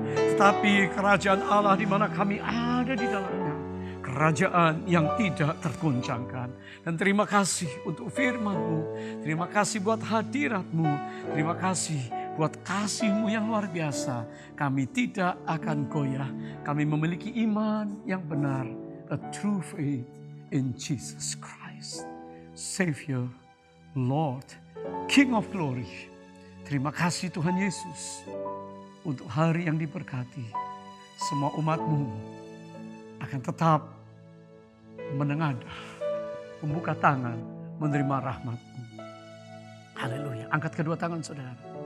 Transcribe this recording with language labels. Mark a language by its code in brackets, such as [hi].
[id] Tetapi kerajaan Allah di mana kami ada di dalamnya, kerajaan yang tidak tergoncangkan. Dan terima kasih untuk firman-Mu. Terima kasih buat hadirat-Mu. Terima kasih buat kasih-Mu yang luar biasa. Kami tidak akan goyah. Kami memiliki iman yang benar. [en] A true faith in Jesus Christ. Savior, Lord, King of Glory. [id] Terima kasih Tuhan Yesus untuk hari yang diberkati. Semua umat-Mu akan tetap menengadah, membuka tangan, menerima rahmat-Mu. Haleluya. Angkat kedua tangan saudara.